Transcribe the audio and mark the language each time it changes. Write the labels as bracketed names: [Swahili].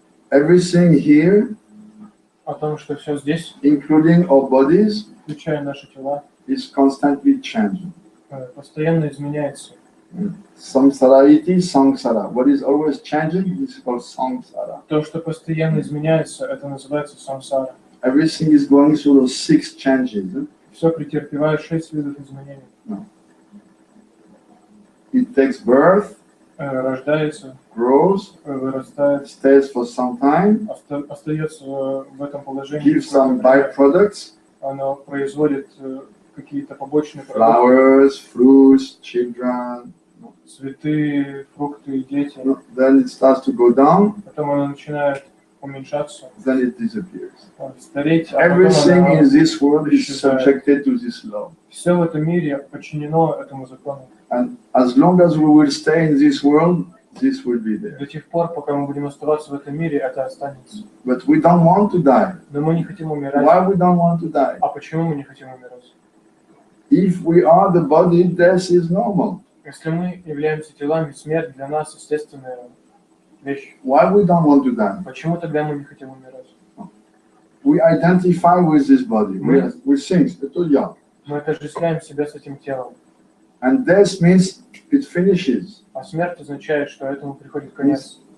[English] Everything here, [Russian] О том, что все здесь, [English] including our bodies, [Russian] включая наши тела, [English] is constantly changing. [Russian] постоянно изменяется. [Sanskrit] Samsara iti samsara. [English] What is always changing is called samsara. [Russian] То, что постоянно изменяется, это называется самсара. [English] Everything is going through those 6 changes. [Russian] Все претерпевает 6 видов изменений. [English] No. It takes birth, [Russian] Рождается, [English] grows, [Russian] вырастает, [English] stays for some time, [Russian] остается в этом положении. [English] gives some byproducts, [Russian] Оно производит какие-то побочные продукты. [English] flowers, fruits, children. [Russian] Цветы, фрукты, дети. [English] Then it starts to go down, [Russian] Потом оно начинает уменьшаться, [English] then it disappears. [Russian] стареть, а потом [English] Everything [Russian] оно [English] in this world is [Russian] исчезает. [English] subjected to this law. [Russian] Все в этом мире подчинено этому закону. [English] And as long as we will stay in this world, this will be there. [Russian] До тех пор, пока мы будем оставаться в этом мире, это останется. [English] But we don't want to die. [Russian] Но мы не хотим умирать. [English] Why we don't want to die? [Russian] А почему мы не хотим умирать? [English] If we are the body, death is normal. [Russian] Если мы являемся телами, смерть для нас естественная вещь. [English] Why we don't want to die? [Russian] Почему тогда мы не хотим умирать? [English] We identify with this body. We think, [Russian] это я. Мы отождествляем себя с этим телом. [English] And death means it finishes. [Russian] А смерть означает, что этому приходит конец.